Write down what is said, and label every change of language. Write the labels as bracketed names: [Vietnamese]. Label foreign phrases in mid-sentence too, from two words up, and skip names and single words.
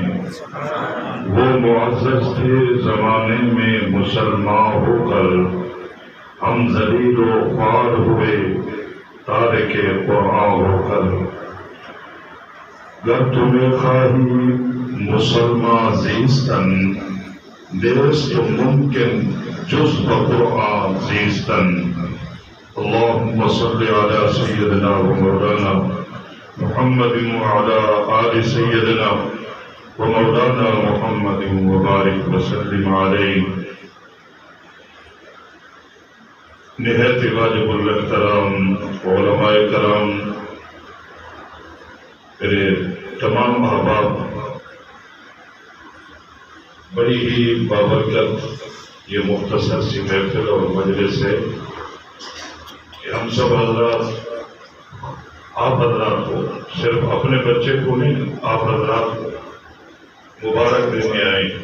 [Urdu] وہ معزز تھے زمانے میں مسلمان ہو کر، ہم ذلیل و خوار ہوئے تارک قرآن ہو کر۔ [Persian] گر تمہیں خواہی مسلمان زیستن، نیست ممکن جز بقرآن زیستن۔ [Arabic] اللهم صل على سيدنا ومولانا محمد وعلى آل سيدنا ومولانا محمد وبارك وسلم عليه۔ [Urdu] نہایت واجب الاحترام علماء کرام، میرے تمام احباب، بڑی ہی بابرکت یہ مختصر سی محفل اور مجلس ہے کہ ہم سب حضرات، آپ حضرات کو، صرف اپنے بچے کو نہیں، آپ حضرات کو مبارک دینے آئے۔